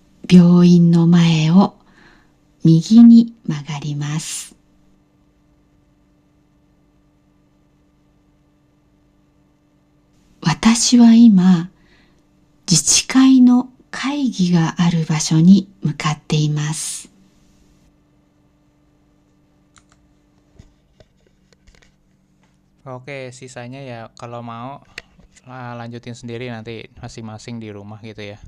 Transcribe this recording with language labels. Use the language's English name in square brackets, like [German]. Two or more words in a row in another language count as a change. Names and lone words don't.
[Japanese] 病院の前を右に曲がります。私は今、自治会の会議がある場所に向かっています。 [Indonesian] Oke, sisanya ya kalau mau lanjutin sendiri nanti masing-masing di rumah gitu ya.